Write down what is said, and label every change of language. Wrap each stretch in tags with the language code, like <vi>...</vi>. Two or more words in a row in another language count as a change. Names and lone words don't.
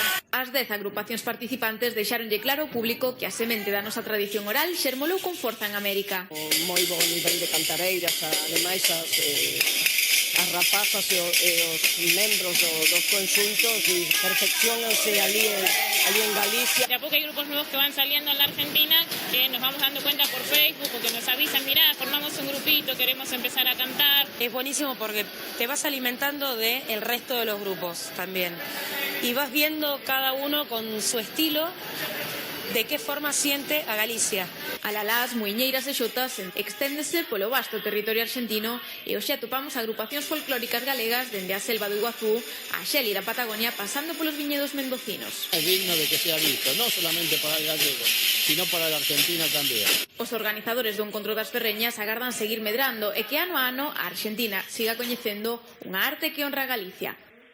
<gl>As 10 agrupacións participantes deixaronlle claro ao público que a semente da nosa tradición oral xermolou con forza en América. Moi bo nivel de cantareiras, ademais as rapazas e os membros dos conxuntos perfeccionanse ali en Galicia. De a pouco hai</gl> <es>grupos nuevos que van saliendo en la Argentina que nos vamos dando cuenta por Facebook o que nos avisan, mirá, formamos un grupito, queremos empezar a cantar. Es buenísimo porque te vas alimentando del resto de los grupos también y vas viendo cada uno con su estilo de que forma siente a Galicia.</es> <gl>Alalás, muiñeiras e xotas exténdese polo vasto territorio argentino e hoxe atopamos agrupacións folclóricas galegas dende a selva do Iguazú a xélida Patagonia pasando polos viñedos mendocinos.</gl> <es>Es digno de que sea visto, no solamente para el gallego, sino para la Argentina tamén.</es> <gl>Os organizadores do Encontro das Ferreñas agardan seguir medrando e que ano a ano a Argentina siga coñecendo unha arte que honra a Galicia.</gl>